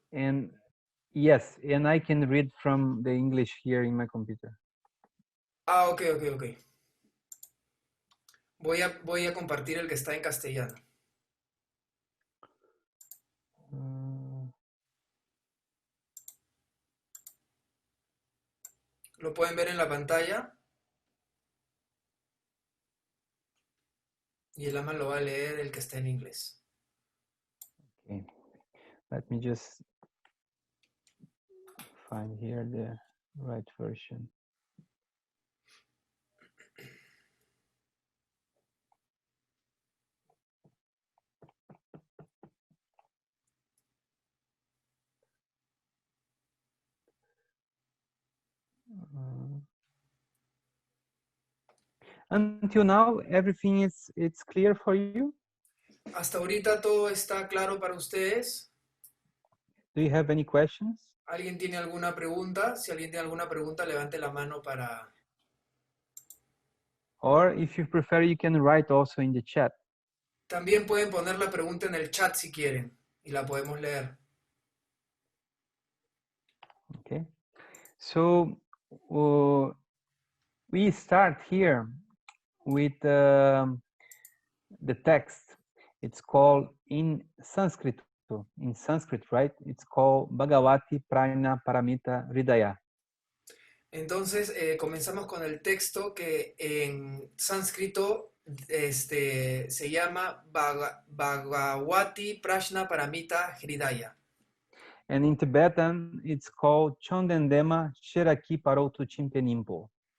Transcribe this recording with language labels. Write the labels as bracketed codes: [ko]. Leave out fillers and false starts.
[en] and yes, and I can read from the English here in my computer. Ah, ok. [es] Voy a compartir el que está en castellano. Lo pueden ver en la pantalla. Y el Lama lo va a leer el que está en inglés. [en] Okay, let me just find here the right version. Until now, everything is it's clear for you? [es] Hasta ahorita todo está claro para ustedes. [en] Do you have any questions? [es] ¿Alguien tiene alguna pregunta? Si alguien tiene alguna pregunta, levante la mano para... [en] Or if you prefer, you can write also in the chat. [es] También pueden poner la pregunta en el chat si quieren y la podemos leer. [en] Okay. So we start here with the text. It's called in Sanskrit, right? It's called Bhagavati Prajna Paramita Hridaya. [es] Entonces, comenzamos con el texto que en sánscrito se llama Bhagavati Prajna Paramita Hridaya. [en] And in Tibetan, it's called Chondendema Sheraki Parotu Chimpe Nimpo.